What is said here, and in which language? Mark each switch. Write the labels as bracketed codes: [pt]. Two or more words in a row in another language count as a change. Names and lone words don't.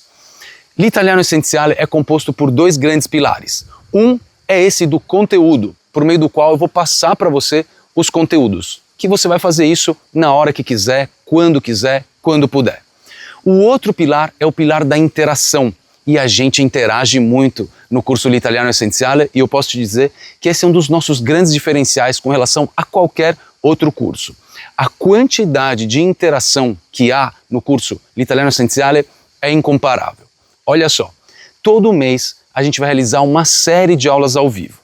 [pt] L'Italiano Essenziale é composto por dois grandes pilares. Um é esse do conteúdo, por meio do qual eu vou passar para você os conteúdos, que você vai fazer isso na hora que quiser, quando puder. O outro pilar é o pilar da interação, e a gente interage muito no curso l'Italiano Essenziale e eu posso te dizer que esse é um dos nossos grandes diferenciais com relação a qualquer outro curso. A quantidade de interação que há no curso l'Italiano Essenziale é incomparável. Olha só, todo mês a gente vai realizar uma série de aulas ao vivo.